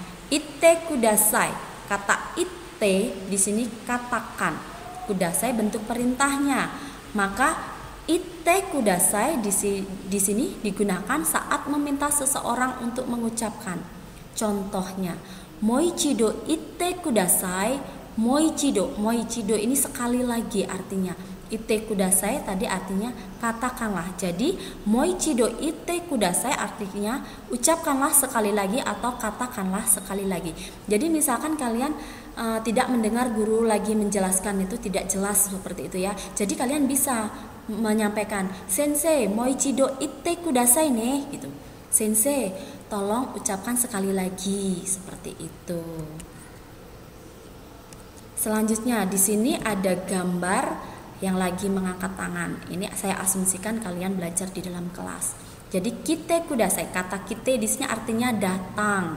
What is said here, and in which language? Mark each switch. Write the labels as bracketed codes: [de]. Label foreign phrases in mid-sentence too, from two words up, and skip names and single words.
[ja] 言ってください. [id] Kata ite di sini katakan. Kudasai bentuk perintahnya. Maka [ja] 言ってください [id] di sini digunakan saat meminta seseorang untuk mengucapkan. Contohnya, [ja] もう一度言ってください. [id] Moichido. Moichido ini sekali lagi artinya. [ja] 言ってください [id] tadi artinya katakanlah. Jadi [ja] もう一度言ってください [id] artinya ucapkanlah sekali lagi atau katakanlah sekali lagi. Jadi misalkan kalian tidak mendengar guru lagi menjelaskan itu tidak jelas seperti itu ya. Jadi kalian bisa menyampaikan, [ja] "先生、もう一度言ってください [id] nih," gitu. "Sensei, tolong ucapkan sekali lagi," seperti itu. Selanjutnya di sini ada gambar yang lagi mengangkat tangan. Ini saya asumsikan kalian belajar di dalam kelas. Jadi [ja] 来てください, [id] kata kite di sini artinya datang.